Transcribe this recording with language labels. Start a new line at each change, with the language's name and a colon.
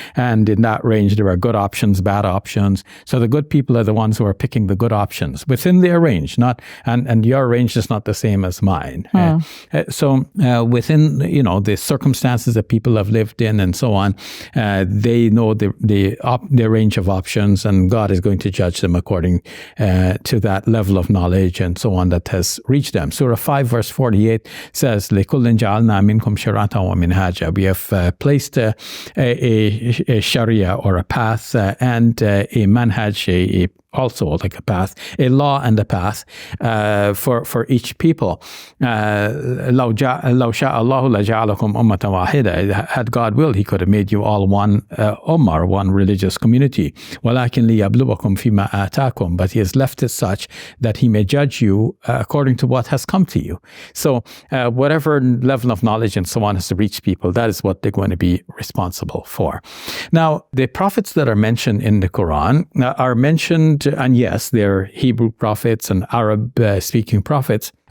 English: And in that range, there are good options, bad options. So the good people are the ones who are picking the good options within their range, and your range is not the same as mine. So within, the circumstances that people have lived in and so on, they know their range of options, and God is going to judge them according to that level of knowledge and so on that has reached them. Surah 5 verse 48 says,
Arabic: لِكُلٍّ جَعَلْنَا مِنْكُمْ شِرْعَةً وَمِنْهَاجًا.
English: We have placed a sharia or a path and a manhaj, also like a path, a law and a path for each people.
Arabic: لو شاء الله لجعلكم أمة واحدة.
English: Had God willed, He could have made you all one ummah, one religious community.
Arabic: ولكن ليبلوكم فيما آتاكم.
English: But He has left it such that He may judge you according to what has come to you. So whatever level of knowledge and so on has reached people, that is what they're going to be responsible for. Now, the prophets that are mentioned in the Quran are mentioned, and yes, they're Hebrew prophets and Arab-speaking prophets.